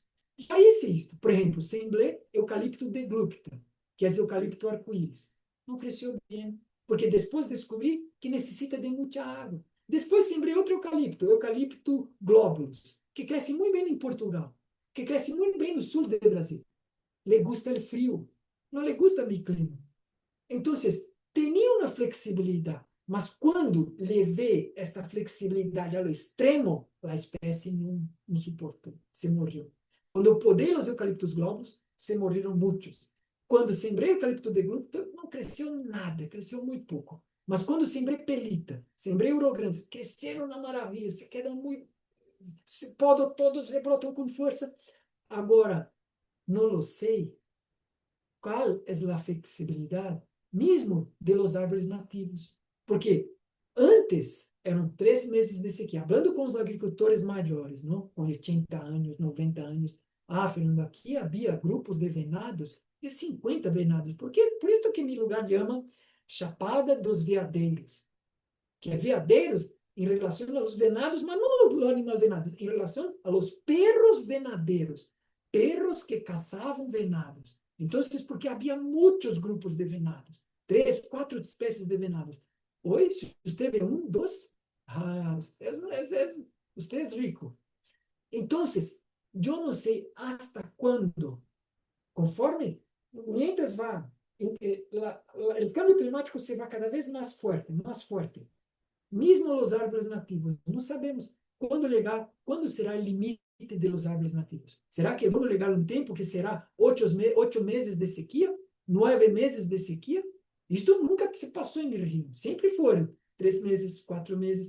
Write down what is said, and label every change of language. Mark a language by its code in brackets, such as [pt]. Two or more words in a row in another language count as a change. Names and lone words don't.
[pt] Já existe, por exemplo, sembrei eucalipto de glupta, que é eucalipto arco-íris. Não cresceu bem, porque depois descobri que necessita de muita água. Depois sembrei outro eucalipto glóbulos, que cresce muito bem em Portugal, que cresce muito bem no sul do Brasil. [es] Le gusta [pt] o frio, não [es] le gusta mi clima. [pt] Então, tinha uma flexibilidade, mas quando levei esta flexibilidade ao extremo, a espécie não suportou, se morreu. Quando eu podei os eucaliptos globos, se morreram muitos. Quando sembrei o eucalipto de grupo, não cresceu nada, cresceu muito pouco. Mas quando sembrei Pelita, sembrei Ouro Grande, cresceram na maravilha, se quedam muito, se podam, todos rebrotam com força. Agora, não lo sei qual é a flexibilidade mesmo [es] de los árboles nativos. [pt] Porque antes eram 3 meses de sequía. Hablando com os agricultores maiores, não? Com 80 anos, 90 anos. Ah, Fernando, aqui havia grupos de venados, de 50 venados. Por isso que meu lugar chama Chapada dos Veadeiros. Que é veadeiros em relação aos venados, mas não los animais venados, em relação a [es] los perros venadeiros, perros [pt] que caçavam venados. Então, porque havia muitos grupos de venados, 3, 4 espécies de venados. Hoje, você vê um, dois, você é rico. Então, eu não sei hasta quando, conforme, [es] mientras va, [pt] o [es] cambio climático [pt] se vai cada vez mais forte, mais forte. Mesmo os árvores nativos, não sabemos quando será o limite [es] de los árvores nativos. [pt] Será que vamos chegar um tempo que será 8 meses de sequia? 9 meses de sequia? Isto nunca se passou em Rio. Sempre foram 3 meses, 4 meses.